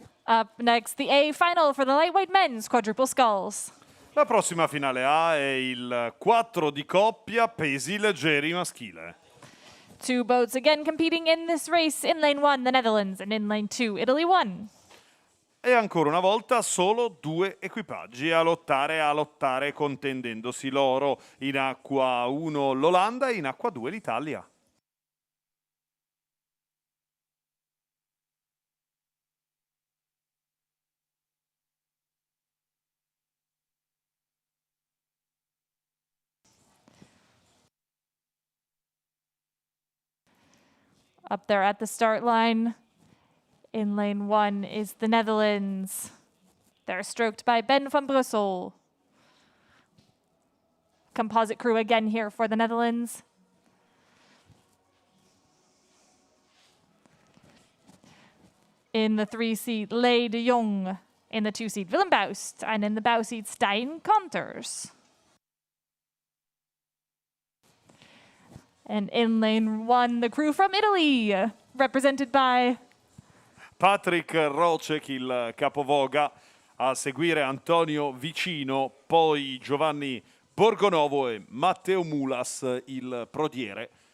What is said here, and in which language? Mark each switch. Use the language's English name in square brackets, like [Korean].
[English] Up next, the A final for the lightweight men's quadruple sculls. [Italian] La prossima finale A è il 4 di coppia pesi leggeri maschile. [English] Two boats again competing in this race. In lane 1, the Netherlands, and in lane 2, Italy won. [Italian] E ancora una volta solo due equipaggi a lottare contendendosi l'oro. In acqua 1 l'Olanda e in acqua 2 l'Italia. [English] Up there at the start line, in lane 1 is the Netherlands. They're stroked by Ben van Brussel. Composite crew again here for the Netherlands. In the 3-seat, Lei de Jong. In the 2-seat, Willem Boust. And in the bow seat, Stijn Konters. And in lane 1, the crew from Italy, represented by [Italian] Patrick Rocek, il capovoga, a seguire Antonio Vicino, poi Giovanni Borgonovo e Matteo Mulas, il prodiere.